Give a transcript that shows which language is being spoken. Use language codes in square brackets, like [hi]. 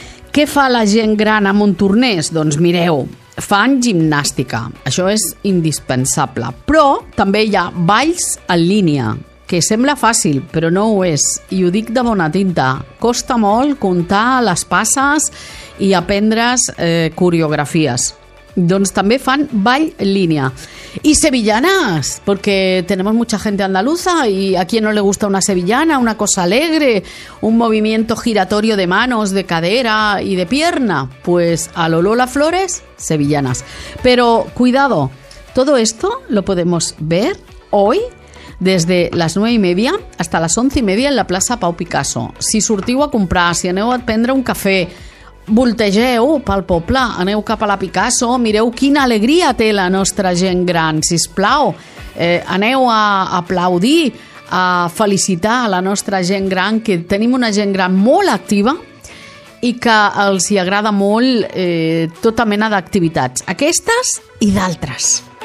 [ca] Què fa la gent gran a Montornès? Doncs mireu, fan gimnàstica, això és indispensable, però també hi ha balls en línia, que sembla fàcil però no ho és, i ho dic de bona tinta, costa molt comptar les passes i aprendre's coreografies. Doncs també fan ball en línia. [es] Y sevillanas, porque tenemos mucha gente andaluza y a quien no le gusta una sevillana, una cosa alegre, un movimiento giratorio de manos, de cadera y de pierna, pues a lo Lola Flores, sevillanas. Pero cuidado, todo esto lo podemos ver hoy desde las 9:30 hasta las 11:30 en la plaza Pau Picasso. [ca] Si sortiu a comprar, si aneu a prendre un café, voltegeu pel poble, aneu cap a la Picasso, mireu quina alegria té la nostra gent gran, sisplau, aneu a aplaudir, a felicitar la nostra gent gran, que tenim una gent gran molt activa i que els hi agrada molt tota mena d'activitats, aquestes i d'altres.